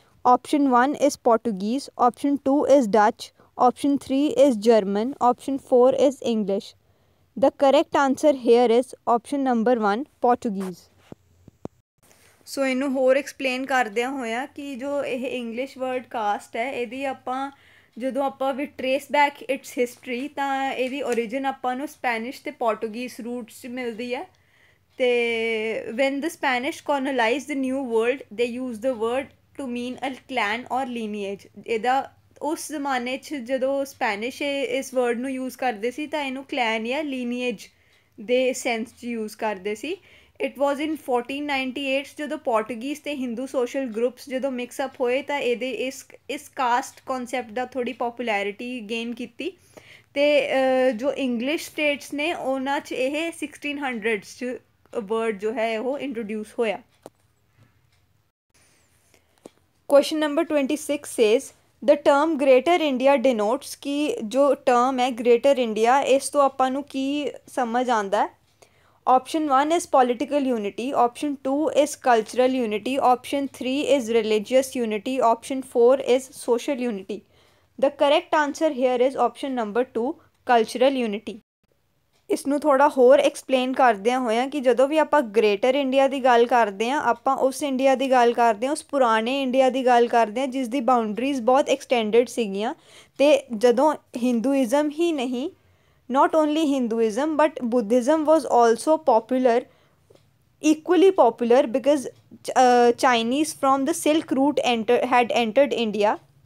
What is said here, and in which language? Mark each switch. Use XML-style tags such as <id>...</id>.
<en>Option 1 is Portuguese, option 2 is Dutch, option 3 is German, option 4 is English. The correct answer here is option number 1 Portuguese.</en> <pa>ਸੋ ਇਹਨੂੰ ਹੋਰ explain ਕਰਦਿਆਂ ਹੋਇਆ ਕਿ ਜੋ ਇਹ ਇੰਗਲਿਸ਼ ਵਰਡ ਕਾਸਟ ਹੈ ਇਹਦੀ ਆਪਾਂ ਜਦੋਂ ਆਪਾਂ ਵੀ ਟਰੇਸ ਬੈਕ ਇਟਸ ਹਿਸਟਰੀ ਤਾਂ ਇਹਦੀ ਓਰੀਜਨ ਆਪਾਂ ਨੂੰ ਸਪੈਨਿਸ਼ ਅਤੇ ਪੋਰਟੁਗੀਜ਼ ਰੂਟਸ 'ਚ ਮਿਲਦੀ ਹੈ ਅਤੇ</pa> <en>When the Spanish colonize the New World they use the word to mean a clan or lineage.</en> <pa>ਇਹਦਾ ਉਸ ਜ਼ਮਾਨੇ 'ਚ ਜਦੋਂ ਸਪੈਨਿਸ਼ ਇਸ ਵਰਡ ਨੂੰ ਯੂਜ਼ ਕਰਦੇ ਸੀ ਤਾਂ ਇਹਨੂੰ ਕਲੈਨ ਜਾਂ ਲੀਨੀਏਜ ਦੇ ਸੈਂਸ 'ਚ ਯੂਜ਼ ਕਰਦੇ ਸੀ।</pa> <en>it was in 1498</en> <pa>ਜਦੋਂ ਪੋਰਟੁਗੀਜ਼ ਅਤੇ ਹਿੰਦੂ ਸੋਸ਼ਲ ਗਰੁੱਪਸ ਜਦੋਂ ਮਿਕਸਅਪ ਹੋਏ ਤਾਂ ਇਹਦੇ ਇਸ ਕਾਸਟ ਕੌਨਸੈਪਟ ਦਾ ਥੋੜ੍ਹੀ ਪੋਪੂਲੈਰਿਟੀ ਗੇਨ ਕੀਤੀ ਅਤੇ ਜੋ ਇੰਗਲਿਸ਼ ਸਟੇਟਸ ਨੇ ਉਹਨਾਂ 'ਚ ਇਹ 1600s 'ਚ ਵਰਡ ਜੋ ਹੈ ਉਹ ਇੰਟਰੋਡਿਊਸ ਹੋਇਆ।</pa> <en>question number 26 says the term Greater India denotes</en> <pa>ਕਿ ਜੋ ਟਰਮ ਹੈ ਗ੍ਰੇਟਰ ਇੰਡੀਆ ਇਸ ਤੋਂ ਆਪਾਂ ਨੂੰ ਕੀ ਸਮਝ ਆਉਂਦਾ।</pa> <en>Option 1 is political unity, option 2 is cultural unity, option 3 is religious unity, option 4 is social unity. The correct answer here is option number 2, cultural unity.</en> <pa>ਇਸ ਨੂੰ ਥੋੜ੍ਹਾ ਹੋਰ ਐਕਸਪਲੇਨ ਕਰਦਿਆਂ ਹੋਇਆ ਕਿ ਜਦੋਂ ਵੀ ਆਪਾਂ ਗ੍ਰੇਟਰ ਇੰਡੀਆ ਦੀ ਗੱਲ ਕਰਦੇ ਹਾਂ ਆਪਾਂ ਉਸ ਇੰਡੀਆ ਦੀ ਗੱਲ ਕਰਦੇ ਹਾਂ ਉਸ ਪੁਰਾਣੇ ਇੰਡੀਆ ਦੀ ਗੱਲ ਕਰਦੇ ਹਾਂ ਜਿਸ ਦੀ ਬਾਊਂਡਰੀਜ਼ ਬਹੁਤ ਐਕਸਟੈਂਡਡ ਸੀਗੀਆਂ ਅਤੇ ਜਦੋਂ ਹਿੰਦੂਇਜ਼ਮ ਹੀ ਨਹੀਂ</pa> <en>not only Hinduism but Buddhism was also popular, equally popular because Chinese from the Silk Route had entered India</en>